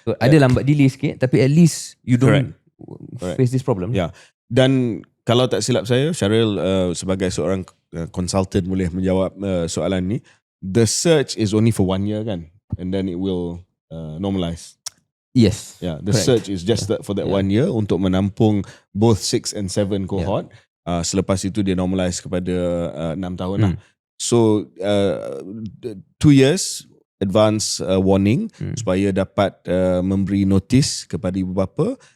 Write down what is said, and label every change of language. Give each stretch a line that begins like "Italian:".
English: So
Malay: ada lambat
English: delay
Malay: sikit, tapi
English: at least you don't face this problem.
Malay: Dan kalau tak silap saya, Syaril sebagai seorang consultant boleh menjawab soalan ni.
English: The search is only for 1 year kan, and then it will normalize. Yes. The search is just for that 1 year
Malay: untuk menampung
English: both 6 and 7 cohort.
Malay: Selepas itu dia normalize kepada 6 tahun lah.
English: So 2 years advance warning
Malay: supaya dapat memberi notis kepada ibu bapa.